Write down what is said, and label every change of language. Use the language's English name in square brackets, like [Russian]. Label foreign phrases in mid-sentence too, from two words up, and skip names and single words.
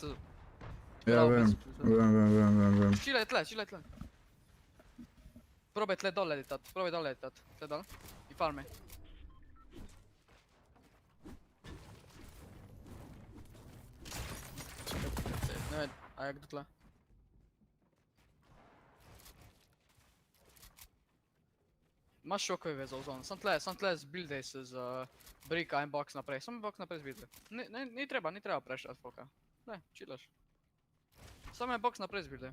[Slovenian] Ja, vem. Čilaj tle. Probaj tle dol letat, tle dol. I farme. Ne vem, a jak do tle? Imaš shockwave za ozon, sam tle zbuildaj se z brika in box naprej, samo box naprej zbuildaj. Ni treba prešati foka. Ne, chillaš. Samo je box naprej zbuildaj.